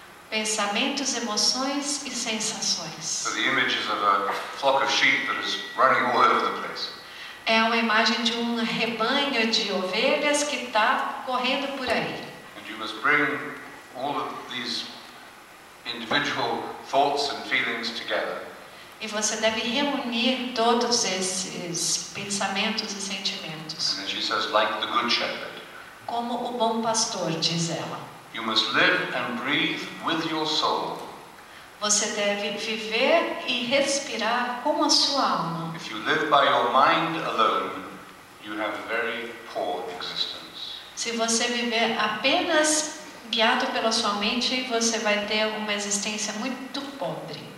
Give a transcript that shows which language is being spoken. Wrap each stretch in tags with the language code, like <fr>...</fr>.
<pt>Pensamentos, emoções e sensações.</pt> <en>So the image is of a flock of sheep that is running all over the place.</en> <pt>É uma imagem de rebanho de ovelhas que está correndo por aí.</pt> <en>And you must bring all of these individual thoughts and feelings together.</en> <pt>E você deve reunir todos esses pensamentos e sentimentos.</pt> <en>And then she says, like the good shepherd.</en> <pt>como o bom pastor, diz ela.</pt> <en>You must live and breathe with your soul.</en> <pt>Você deve viver e respirar com a sua alma.</pt> <en>If you live by your mind alone, you have a very poor existence.</en> <pt>Se você viver apenas guiado pela sua mente, você vai ter uma existência muito pobre.</pt>